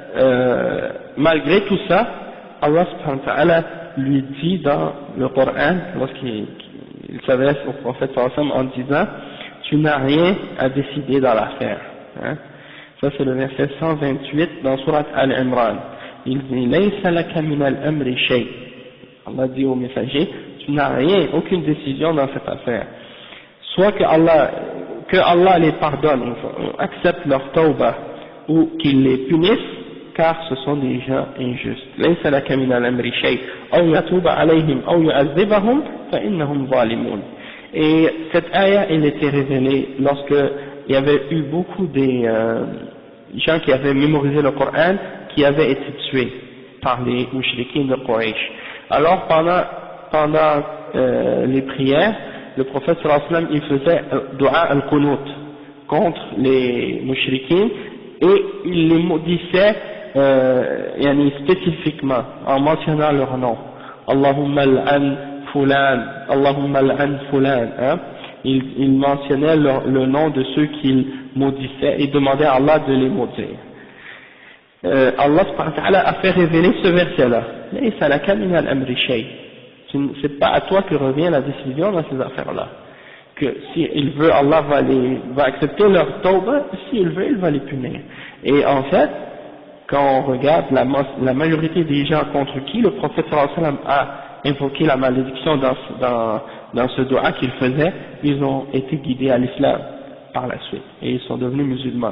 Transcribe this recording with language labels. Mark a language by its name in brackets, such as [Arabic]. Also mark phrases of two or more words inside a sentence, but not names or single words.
[French] malgré tout ça, Allah [Arabic] سبحانه وتعالى [French] lui dit dans le Coran, lorsqu'il s'adresse au prophète [Arabic] صلى الله عليه وسلم [French] en disant, tu n'as rien à décider dans l'affaire. Hein. Ça c'est le verset 128 dans Sourate Al-Imran. Il dit, [Arabic] ليس لك من الأمر شيء. [French] Allah dit au messager, tu n'as rien, aucune décision dans cette affaire. Soit que Allah les pardonne, ou accepte leur tawbah, ou qu'il les punisse, car ce sont des gens injustes. [Arabic] ليس لك من الأمر شيء أو يتوب عليهم أو يعذبهم فإنهم ظالمون. [French] Et cette ayah, elle était révélée lorsque il y avait eu beaucoup des gens qui avaient mémorisé le Coran, qui avaient été tués par les mouchriquins de Quraysh. Alors pendant les prières, le prophète [Arabic] صلى الله عليه وسلم, [French] il faisait [Arabic] دعاء القنوت [French] contre les mouchriquins, et il les maudissait spécifiquement en mentionnant leur nom. [Arabic] اللهم العن فلان اللهم العن فلان, [French] hein? Il mentionnait le nom de ceux qu'il maudissait et demandait à Allah de les maudire. Allah [Arabic] سبحانه وتعالى [French] a fait révéler ce verset-là. [Arabic] ليس لك من الأمر شيء. [French] C'est pas à toi que revient la décision dans ces affaires-là. Que s'il veut, Allah va accepter leur tawbah, s'il veut, il va les punir. Et en fait, quand on regarde la majorité des gens contre qui le prophète [Arabic] صلى الله عليه وسلم [French] a invoqué la malédiction dans ce dua qu'il faisait, ils ont été guidés à l'islam par la suite, et ils sont devenus musulmans.